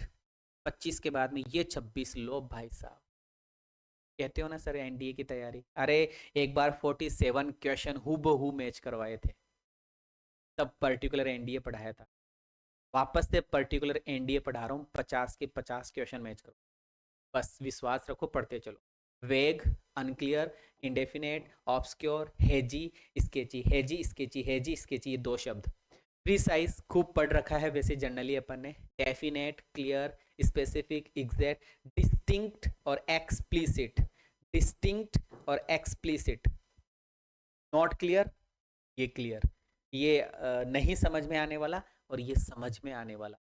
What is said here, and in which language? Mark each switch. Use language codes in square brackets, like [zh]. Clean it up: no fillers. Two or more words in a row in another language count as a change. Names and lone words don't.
[hi] 25 के बाद में ये 26 लो भाई साहब, कहते हो ना सर एनडीए की तैयारी, अरे एक बार 47 क्वेश्चन हूबहू मैच करवाए थे, तब पर्टिकुलर एनडीए पढ़ाया था, वापस से पर्टिकुलर एनडीए पढ़ा रहा हूँ, 50 के 50 क्वेश्चन मैच करो, बस विश्वास रखो, पढ़ते चलो। [en] vague, unclear, indefinite, obscure, hazy, sketchy, hazy sketchy, hazy sketchy, [hi] ये 2 शब्द। प्रीसाइज खूब पढ़ रखा है वैसे जनरली अपन ने, [en] definite, clear, specific, exact, distinct [hi] और एक्सप्लिसिट, डिस्टिंक्ट और एक्सप्लिसिट। [en] not clear, [hi] ये क्लियर, ये नहीं समझ में आने वाला और ये समझ में आने वाला।